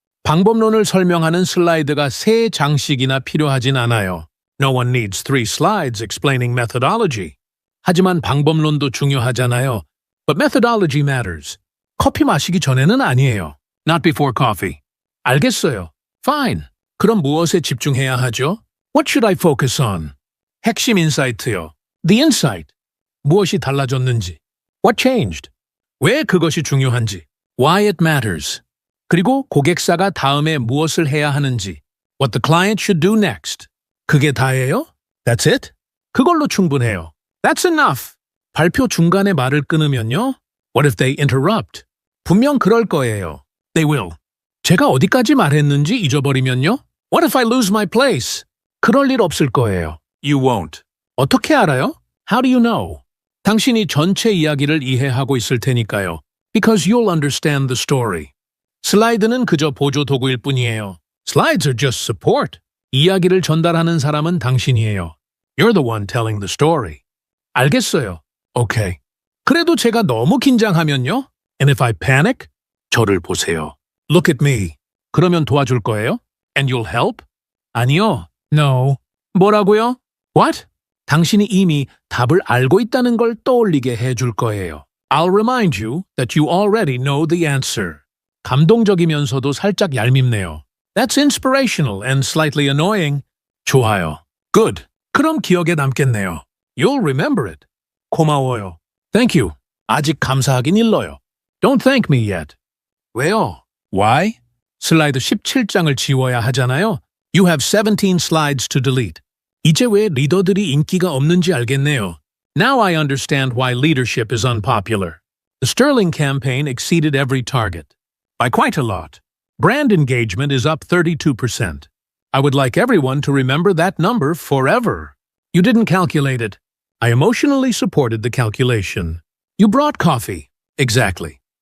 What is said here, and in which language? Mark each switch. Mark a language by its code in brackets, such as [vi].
[ko] 방법론을 설명하는 슬라이드가 3장씩이나 필요하진 않아요. [en] No one needs 3 slides explaining methodology. [ko] 하지만 방법론도 중요하잖아요. [en] But methodology matters. [ko] 커피 마시기 전에는 아니에요. [en] Not before coffee. [ko] 알겠어요. [en] Fine. [ko] 그럼 무엇에 집중해야 하죠? [en] What should I focus on? [ko] 핵심 인사이트요. [en] The insight. [ko] 무엇이 달라졌는지. [en] What changed? [ko] 왜 그것이 중요한지. [en] Why it matters. [ko] 그리고 고객사가 다음에 무엇을 해야 하는지. [en] What the client should do next. [ko] 그게 다예요? [en] That's it? [ko] 그걸로 충분해요. [en] That's enough. [ko] 발표 중간에 말을 끊으면요? [en] What if they interrupt? [ko] 분명 그럴 거예요. [en] They will. [ko] 제가 어디까지 말했는지 잊어버리면요? [en] What if I lose my place? [ko] 그럴 일 없을 거예요. [en] You won't. [ko] 어떻게 알아요? [en] How do you know? [ko] 당신이 전체 이야기를 이해하고 있을 테니까요. [en] Because you'll understand the story. [ko] 슬라이드는 그저 보조 도구일 뿐이에요. [en] Slides are just support. [ko] 이야기를 전달하는 사람은 당신이에요. [en] You're the one telling the story. [ko] 알겠어요. [en] Okay. [ko] 그래도 제가 너무 긴장하면요? [en] And if I panic? [ko] 저를 보세요. [en] Look at me. [ko] 그러면 도와줄 거예요? [en] And you'll help? [ko] 아니요. [en] No. [ko] 뭐라고요? [en] What? [ko] 당신이 이미 답을 알고 있다는 걸 떠올리게 해줄 거예요. [en] I'll remind you that you already know the answer. [ko] 감동적이면서도 살짝 얄밉네요. [en] That's inspirational and slightly annoying. [ko] 좋아요. [en] Good. [ko] 그럼 기억에 남겠네요. [en] You'll remember it. [ko] 고마워요. [en] Thank you. [ko] 아직 감사하긴 일러요. [en] Don't thank me yet. [ko] 왜요? [en] Why? [ko] 슬라이드 17장을 지워야 하잖아요. [en] You have 17 slides to delete. [ko] 이제 왜 리더들이 인기가 없는지 알겠네요. [en] Now I understand why leadership is unpopular. The Sterling campaign exceeded every target. By quite a lot. Brand engagement is up 32%. I would like everyone to remember that number forever. You didn't calculate it. I emotionally supported the calculation. You brought coffee. Exactly.